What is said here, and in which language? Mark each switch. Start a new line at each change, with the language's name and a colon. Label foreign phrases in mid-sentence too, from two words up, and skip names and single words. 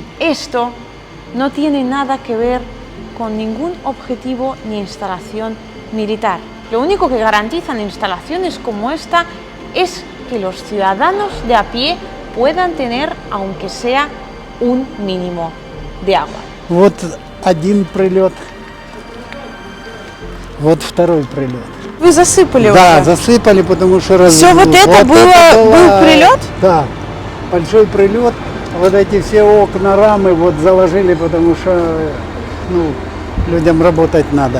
Spanish: Esto no tiene nada que ver con ningún objetivo ni instalación militar. Lo único que garantizan instalaciones como esta es que los ciudadanos de a pie puedan tener, aunque sea, un mínimo de agua.
Russian: Вот один прилет, вот второй прилет. Вы засыпали Да, уже? засыпали, потому что Все вот это был прилет? Да, большой прилет. Вот эти все окна, рамы вот заложили, потому что людям работать надо.